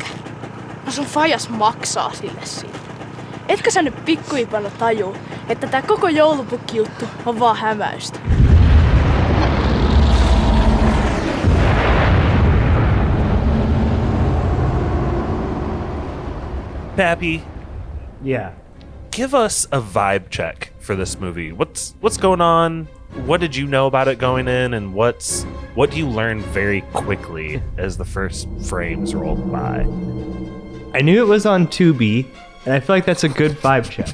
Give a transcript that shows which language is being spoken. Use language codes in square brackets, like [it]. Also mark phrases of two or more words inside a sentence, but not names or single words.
[fi] No sun fajas maksaa sille siitä. Etkö sä nyt pikkuipana tajuu, että tää koko joulupukki-juttu on vaan hämäystä? [en] Pappy, Yeah. give us a vibe check for this movie. What's going on? What did you know about it going in, and what do you learn very quickly as the first frames rolled by? I knew it was on Tubi, and I feel like that's a good vibe check.